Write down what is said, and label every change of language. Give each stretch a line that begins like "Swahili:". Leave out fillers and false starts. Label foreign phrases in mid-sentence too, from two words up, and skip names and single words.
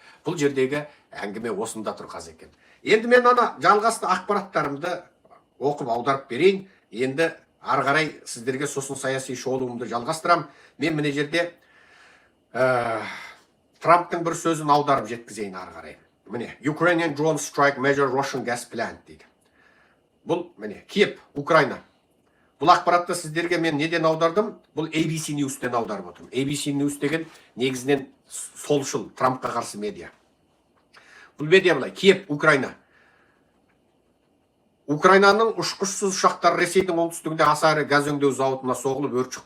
Kazakh: Бұл жердегі әңгіме осында тұр қазір екен. Енді мен ана жалғасты ақпараттарымды оқып аударып берейін. Енді ары қарай сіздерге сосын саяси шолуымды жалғастырам. Мен мына жерде Трамптың бір сөзін аударып жеткізейін ары қарай. Міне,
English: Ukrainian drone strike measure Russian gas plant дейді.
Kazakh: Бұл міне Киев, Украина. Бұл ақпаратты сіздерге мен неден аудардым? Бұл ABC News'тен аударып отырмын. ABC News деген негізінен солшыл, Трампқа қарсы медиа. Бұл медиа былай, Киев, Украина. Украинаның ұшқышсыз ұшақтар Ресейдің оңтүстігінде аса ірі газ өңдеу зауытына соғылып өрт шықты.